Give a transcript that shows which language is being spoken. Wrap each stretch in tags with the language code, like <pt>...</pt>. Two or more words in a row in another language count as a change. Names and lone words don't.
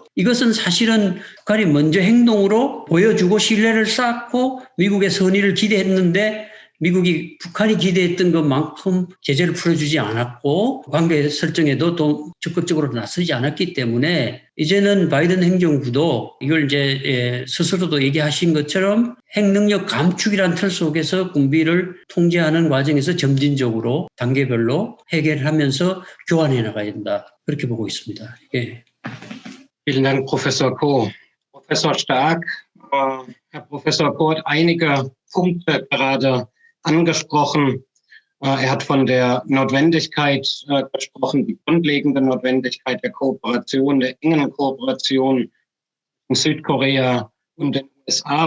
<ko>이것은 사실은 북한이 먼저 행동으로 보여주고 신뢰를 쌓고 미국의 선의를 기대했는데 미국이 북한이 기대했던 것만큼 제재를 풀어주지 않았고 관계 설정에도 또 적극적으로 나서지 않았기 때문에 이제는 바이든 행정부도 이걸 이제 스스로도 얘기하신 것처럼 핵능력 감축이라는 틀 속에서 군비를 통제하는 과정에서 점진적으로 단계별로 해결하면서 교환해 나가야 된다. 그렇게 보고 있습니다. 예.</ko> <de>Vielen Dank, Professor Koh. Professor Stark, Herr Professor Koh hat einige Punkte gerade angesprochen. Er hat von der Notwendigkeit gesprochen, die grundlegende Notwendigkeit der Kooperation, der engen Kooperation in Südkorea und den USA.</de>